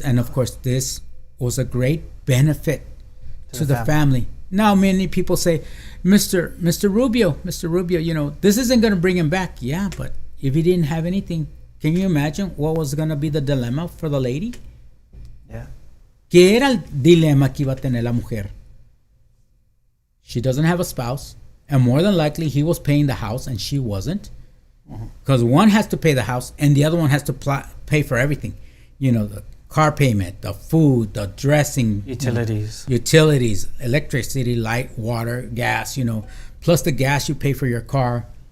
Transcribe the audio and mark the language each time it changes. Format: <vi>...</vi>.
<en>And of course, this was a great benefit to the family. Now, many people say, Mr. Rubio, this isn't going to bring him back. Yeah, but if he didn't have anything, can you imagine what was going to be the dilemma for the lady? Yeah.</en> <es>¿Qué era el dilema que iba a tener la mujer?</es> <en>She doesn't have a spouse, and more than likely he was paying the house and she wasn't. Because one has to pay the house and the other one has to pay for everything. The car payment, the food, the dressing. Utilities, electricity, light, water, gas, plus the gas you pay for your car.</en>